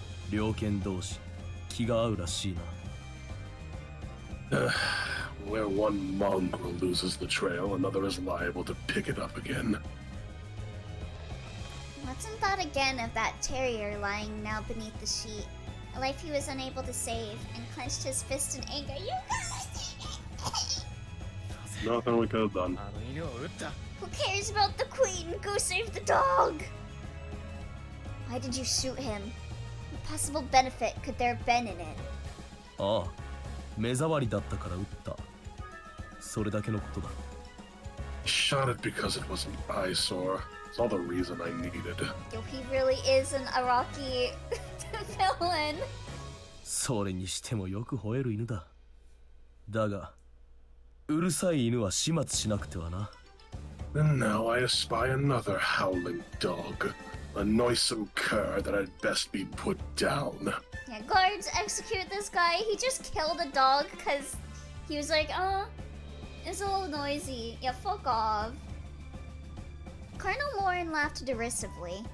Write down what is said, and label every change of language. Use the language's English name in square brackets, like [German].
[Japanese] 猟犬同士、気が合うらしいな。 [English] Where one mongrel loses the trail, another is liable to pick it up again. Watson thought again of that terrier lying now beneath the sheet, a life he was unable to save, and clenched his fist in anger. You guys! Nothing we could have done. [Japanese] あの犬を撃った [English] Who cares about the queen? Go save the dog! Why did you shoot him? What possible benefit could there have been in it? [Japanese] ああ、目障りだったから撃った。それだけのことだ。 [English] Shot it because it was an eyesore. It's all the reason I needed. Yo, he really is an Iraqi villain. [Japanese] それにしてもよく吠える犬だ。だが、うるさい犬は始末しなくてはな。 [English] And now I espy another howling dog. A noisome cur that I'd best be put down. Yeah, guards, execute this guy. He just killed a dog because he was like, oh, it's a little noisy. Yeah, fuck off. Colonel Morin laughed derisively.